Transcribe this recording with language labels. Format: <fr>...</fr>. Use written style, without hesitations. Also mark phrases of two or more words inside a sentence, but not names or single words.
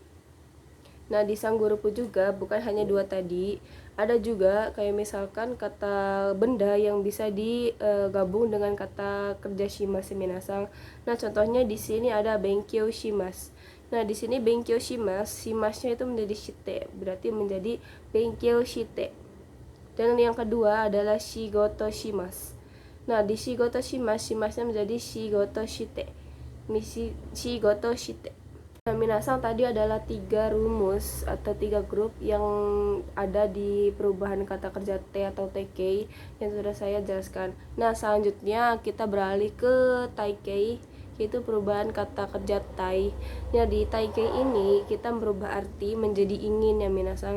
<id>Nah, di sanggurupu juga bukan hanya 2 tadi, ada juga kayak misalkan kata benda yang bisa digabung dengan kata kerja</id> <ja>します皆さん.</ja> <id>Nah, contohnya di sini ada</id> <ja>勉強します.</ja> <id>Nah, di sini</id> <ja>勉強します,</ja> <id>shimasnya itu menjadi shite, berarti menjadi</id> <ja>勉強して.</ja> <id>Dan yang kedua adalah</id> <ja>仕事します.</ja> <id>Nah, di</id> <ja>仕事します,</ja> <id>shimasnya menjadi</id> <ja>仕事して. 仕事して.</ja> <id>Nah, minasan tadi adalah 3 rumus atau 3 grup yang ada di perubahan kata kerja te atau tekei yang sudah saya jelaskan. Nah, selanjutnya kita beralih ke taikei, yaitu perubahan kata kerja tai. Nah, di taikei ini kita merubah arti menjadi ingin ya minasan.</id>